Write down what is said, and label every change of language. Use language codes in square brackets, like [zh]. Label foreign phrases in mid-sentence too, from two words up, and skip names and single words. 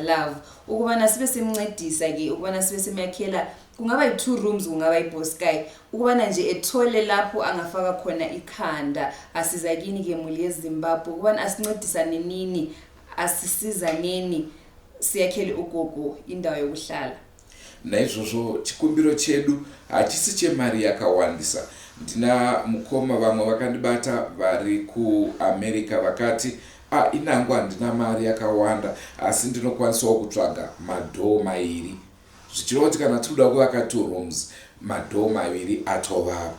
[nd] Love, ukubana sibe simncedisa ke, ukubana sibe simyakhela, kungaba yi2 rooms, kungaba yiBoskai, ukubana nje ethole lapho angafaka khona ikhanda. Asiza kini ke mhuri yeZimbabwe ukubana asincedisane nini, asisizaneni siyakhele ugogo indawo yokuhlala. [sn] Naizvozvo chikumbiro chedu hachisi chemari yakawandisa. Ndina mukoma vamwe vakandibata vari kuAmerica vakati inangu handina mari yakawanda, asi ndinokwanisawo kutsvaga madhoo mairi. Zvichireva kuti kana tinoda kuvaka 2 rooms, madhoo maviri atovapo.